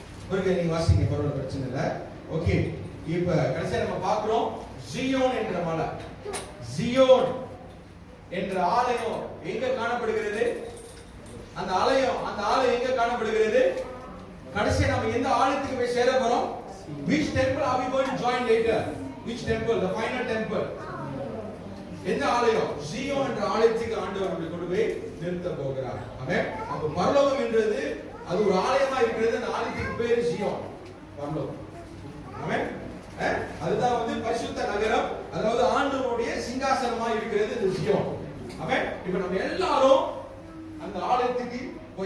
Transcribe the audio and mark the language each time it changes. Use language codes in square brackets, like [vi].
[ta] ஒருங்க நீங்க வாசிங்க, பரவாயில்லை, பிரச்சனை இல்லை. ஓகே. இப்ப கடைசியா நம்ம பார்க்கிறோம் ஜியோன் என்ற மலை. ஜியோன் என்ற ஆலயம் எங்க காணப்படுகிறது? அந்த ஆலயம் எங்க காணப்படுகிறது? கடைசியா நம்ம எந்த ஆலயத்துக்கு போய் சேர போறோம்? [en] Which temple are we going to join later? Which temple? The final temple. [ta] எந்த ஆலயம்? ஜியோன் என்ற ஆலயத்துக்கு ஆண்டவர் நம்மை கொண்டு போய் நிறுத்த போகிறார். ஆமென். அப்ப பரலோகம் என்றது அது ஒரு ஆலயமா இருக்கிறது. அந்த ஆலயத்துக்கு பேர் ஜியோன், பரலோகம். ஆமென். அதுதான் வந்து பரிசுத்த நகரம், அதாவது ஆண்டவருடைய சிங்காசனமா இருக்கிறது இந்த ஜியோன். ஆமென். இப்போ நம்ம எல்லாரும் அந்த ஆலயத்துக்கு போய்